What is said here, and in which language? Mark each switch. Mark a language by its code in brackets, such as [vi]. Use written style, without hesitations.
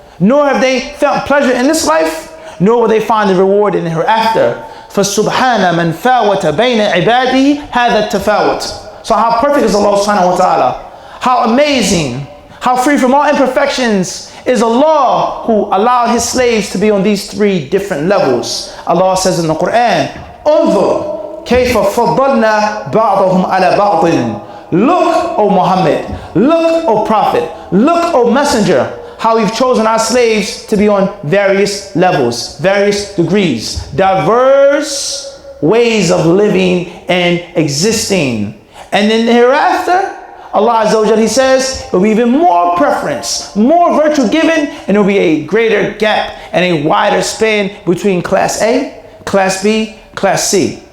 [en] Nor have they found pleasure in this life, nor will they find the reward in the hereafter. [ar] فَسُبْحَانَ مَنْ فَاوَتَ بَيْنَ عِبَادِهِ هَذَا التَّفَاوُتِ. [en] So how perfect is Allah subhanahu wa ta'ala? How amazing, how free from all imperfections is Allah, who allowed his slaves to be on these three different levels. Allah says in the Quran, [ar] انظر كيف فضلنا بعضهم على بعض. [en] Look, O Muhammad, look, O Prophet, look, O Messenger, how we've chosen our slaves to be on various levels, various degrees, diverse ways of living and existing. And then hereafter, Allah Azza wa Jal, he says, it will be even more preference, more virtue given, and it will be a greater gap and a wider span between Class A, Class B, Class C.